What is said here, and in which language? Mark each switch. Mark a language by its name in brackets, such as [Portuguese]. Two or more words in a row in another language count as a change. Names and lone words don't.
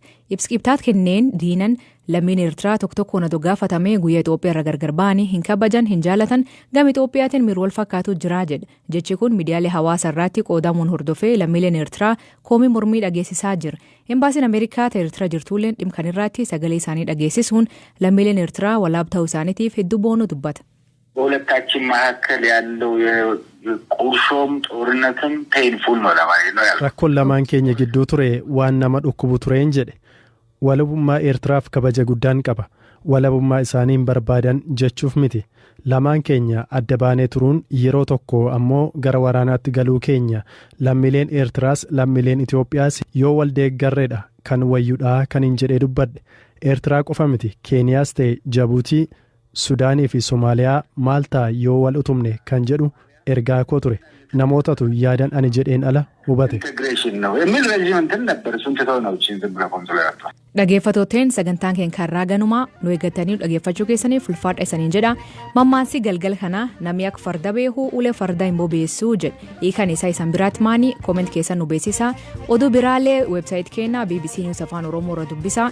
[Oromo] Ibsa kenneen Diinaan lammiin Eertiraa tokkoon otoo gaafatamee guyyaa Itoophiyaa irra gargar ba'anii hin kabajan hin jaalatan gama Itoophiyaatiin miira wal fakkaatu jira jedha. Jechi kun miidiyaalee hawaasaa irratti qoodamuun hordofee lammiileen Eertiraa komii mormii dhageessisaa jira. Embaasiin Ameerikaa Eertiraa jirtulleen dhimma kanarratti sagalee isaanii dhageessisuun lammiileen Eertiraa walaab ta'uu isaaniitiif hedduu boonuu dubbata. [Amharic] በሁለታችን መካከል ያለው ቁርሾም ጦርነትም ፔንፉል ነው ለማለት ነው ያለው። [Oromo] Rakkoon lamaan keenya gidduu ture waan nama dhukkubu tureen jedhe. Walabummaa Eertiraaf kabaja guddaan qaba. Walabummaa isaaniin barbaadan jechuuf miti. Lamaan keenya adda baanee turuun yeroo tokko ammoo gara waraanaatti galuu keenya lammiileen Eertiraas lammiileen Itoophiyaas yoo wal deeggarreedha kan wayyuudhaa kan hin jedhee dubbadhe. Eertiraa qofa miti Keeniyaas ta'e Jabuutii Sudaanii fi Somaaliyaa Maaltaa yoo wal utumne kan jedhu ergaa koo ture. Namootatu yaadan ani jedheen ala hubate. [Amharic] ኢንቴግሬሽን ነው የሚል ረጅም እንትን ነበር እሱን ትተው ነው ዝም ብለው ኮንትሮል ያደርጋል። [Oromo] Dhaggeeffatooteen sagantaan keenya karraa ganumaa nu eeggatanii dhaggeeffachuu keessaniif ulfaadha isaniin jedha. Mammaansi galgal kana namni akka farda beeku ulee farda hin bobeessuu jedha. Hiikan isaa isan biraatti maanii kooment keessan nu beeksisa. Oduu biraalee weebsaayit keenya BBC News Afaan Oromoo irra dubbisa.